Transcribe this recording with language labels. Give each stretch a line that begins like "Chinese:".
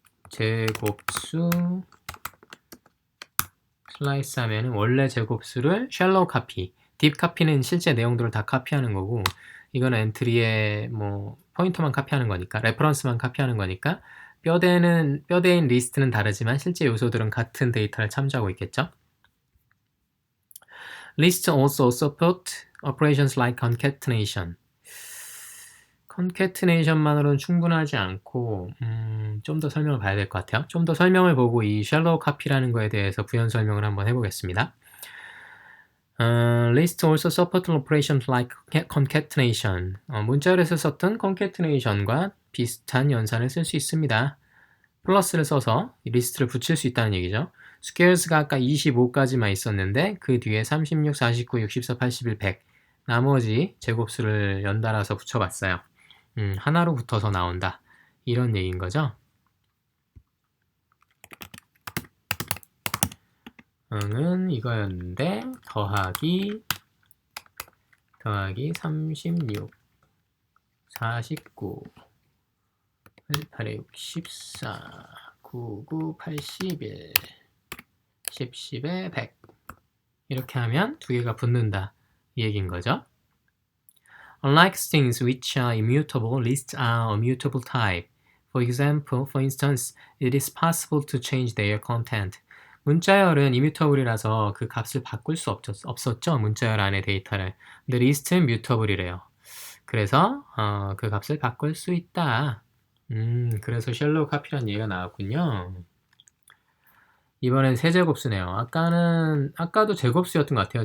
Korean: 제곱수 슬라이스 하면 원래 제곱수를 샬로우 카피, 딥 카피는 실제 내용들을 다 카피하는 거고 이거는 엔트리에 뭐 포인터만 카피하는 거니까 레퍼런스만 카피하는 거니까 뼈대인 리스트는 다르지만 실제 요소들은 같은 데이터를 참조하고 있겠죠.
English: Lists also support operations like concatenation.
Korean: concatenation만으로는 충분하지 않고 좀 더 설명을 봐야 될 것 같아요. 좀 더 설명을 보고 이 shallow copy라는 거에 대해서 부연 설명을 한번 해보겠습니다.
English: List also support operations like concatenation.
Korean: 문자열에서 썼던 concatenation과 비슷한 연산을 쓸 수 있습니다. 플러스를 써서 리스트를 붙일 수 있다는 얘기죠. squares가 아까 25까지만 있었는데 그 뒤에 36, 49, 64, 81, 100 나머지 제곱수를 연달아서 붙여봤어요. 하나로 붙어서 나온다. 이런 얘기인 거죠. 은 이거였는데 더하기 36 49 8에 64 99 81 10에 100 이렇게 하면 두 개가 붙는다 이 얘기인 거죠.
English: Unlike strings which are immutable, lists are a mutable type. For instance, it is possible to change their content.
Korean: 문자열은 immutable이라서 그 값을 바꿀 수 없었죠. 문자열 안에 데이터를. 근데 리스트는 mutable이래요. 그래서 그 값을 바꿀 수 있다. 그래서 shallow copy라는 얘기가 나왔군요. 이번엔 세제곱수네요. 아까도 제곱수였던 것 같아요.